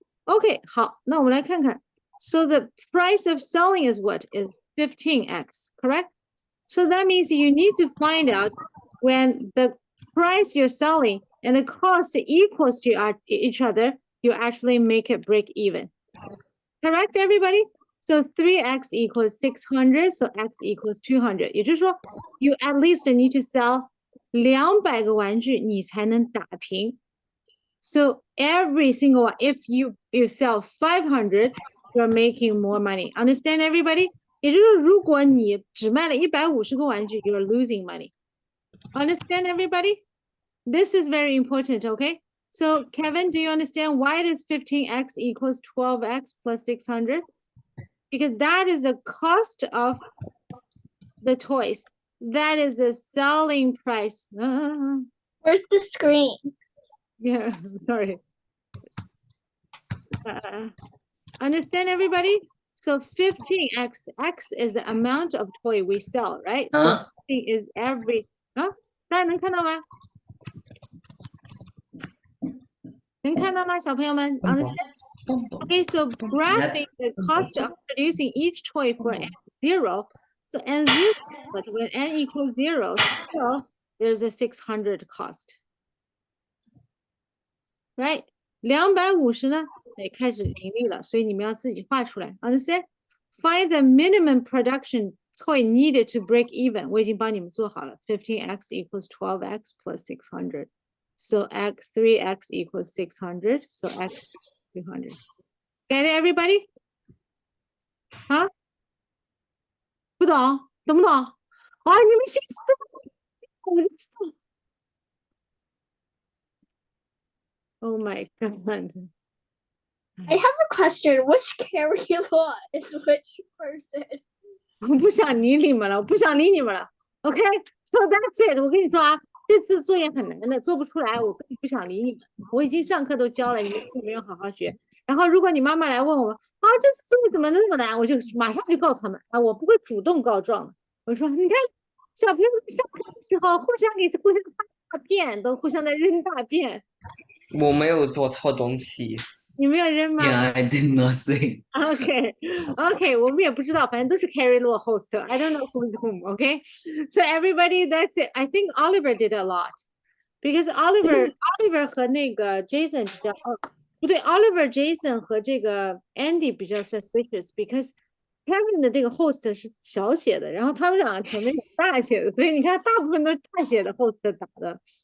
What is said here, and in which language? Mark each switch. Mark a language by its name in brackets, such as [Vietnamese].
[Chinese] Okay, 好，那我们来看看。 [English] So the price of selling is what? Is 15x, correct? So that means you need to find out when the price you're selling and the cost equals to each other, you actually make it break even. Correct, everybody? So 3x equals 600, so x equals 200. [Chinese] 也就是说 [English] you at least need to sell 200 [Chinese] 个玩具你才能打平. [English] So every single one, if you sell 500, you're making more money. Understand, everybody? [Chinese] 也就是说如果你只卖了150个玩具 [English] you're losing money. Understand, everybody? This is very important, okay? So, Kevin, do you understand why does 15x equals 12x plus 600? Because that is the cost of the toys. That is the selling price. Where's the screen? Yeah, sorry. Understand, everybody? So 15x, x is the amount of toy we sell, right? So 15 is every, [Chinese] 大家能看到吗？能看到吗，小朋友们？Understand? [English] Okay, so graphing the cost of producing each toy for n0. So n0, but when n equals 0, still there's a 600 cost. Right? [Chinese] 250呢，得开始盈利了，所以你们要自己画出来。 [English] Understand? Find the minimum production toy needed to break even. [Chinese] 我已经帮你们做好了。 [English] 15x equals 12x plus 600. So 3x equals 600. So x 200. Get it, everybody? [Chinese] 啊？不懂？懂不懂？啊，你们心思我就知道。 [English] Oh my god. I have a question. Which Carrie Law is which person? [Chinese] 我不想理你们了，我不想理你们了。 [English] OK, so that's it. [Chinese] 我跟你说啊，这次作业很难的，做不出来，我根本不想理你们。我已经上课都教了，你们没有好好学。然后如果你妈妈来问我啊，这次作业怎么那么难，我就马上就告诉他们啊，我不会主动告状的。我说你看，小朋友上课的时候互相发大便，都互相在扔大便。我没有做错东西。你没有扔吗？ [English] Yeah, I did nothing. [Chinese] Okay, 我们也不知道，反正都是 Carrie Law host. [English] I don't know who's whom. Okay, so everybody, that's it. I think Oliver did a lot because [Chinese] Oliver 和那个 Jason 比较不对 ，Oliver Jason 和这个 Andy 比较 [English] suspicious because [Chinese] Kevin 的这个 host 是小写的，然后他们两个前面有大写的，所以你看大部分都是大写的 host 打的。